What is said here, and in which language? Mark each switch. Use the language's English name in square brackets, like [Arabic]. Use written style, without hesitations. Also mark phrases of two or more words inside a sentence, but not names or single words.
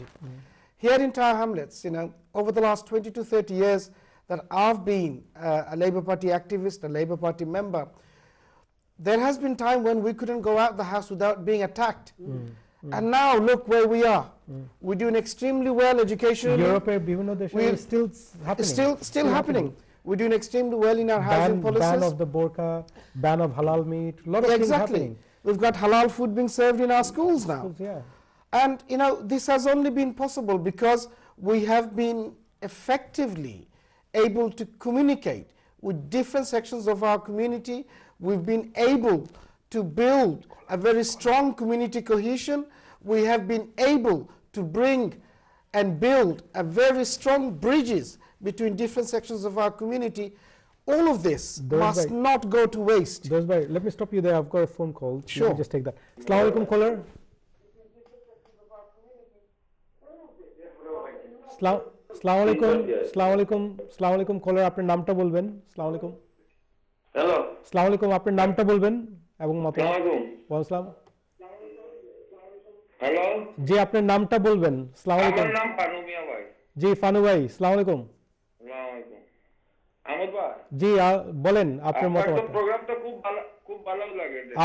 [English] Here in Tower Hamlets, you know, over the last 20 to 30 years that I've been a Labour Party activist, a Labour Party member, there has been time when we couldn't go out the house without being attacked. And now look where we are. We're doing extremely well educationally. [Bangla] Europe বিভিন্ন দেশে [English] We're- still happening. Still happening. We're doing extremely well in our housing Ban policies. of the burqa, ban of halal meat, a lot of things Exactly. happening. We've got halal food being served in our schools now. Yeah. And you know, this has only been possible because we have been effectively able to communicate with different sections of our community. We've been able to build a very strong community cohesion. We have been able to bring and build a very strong bridges between different sections of our community. All of this Those must by- not go to waste. Those by, let me stop you there. I've got a phone call. Let Sure. me just take that. [Arabic] السلام عليكم caller. السلام عليكم. السلام عليكم. السلام عليكم caller, [Bangla] আপনার নামটা বলবেন। [Arabic] السلام عليكم. [Bangla] হ্যালো, [Arabic] السلام عليكم, [Bangla] আপনার নামটা বলবেন এবং মতামত। [Arabic] و السلام. [Bangla] হ্যালো, জি আপনার নামটা বলবেন। [Arabic] السلام عليكم. [Bangla] আমার নাম ফানু মিয়া ভাই। জি ফানু ভাই, [Arabic] السلام عليكم. السلام عليكم. আহমদ ভাই, [Bangla] জি বলেন আপনার আপনার তো মতামত। প্রোগ্রামটা খুব ভালো লাগে দেখতে।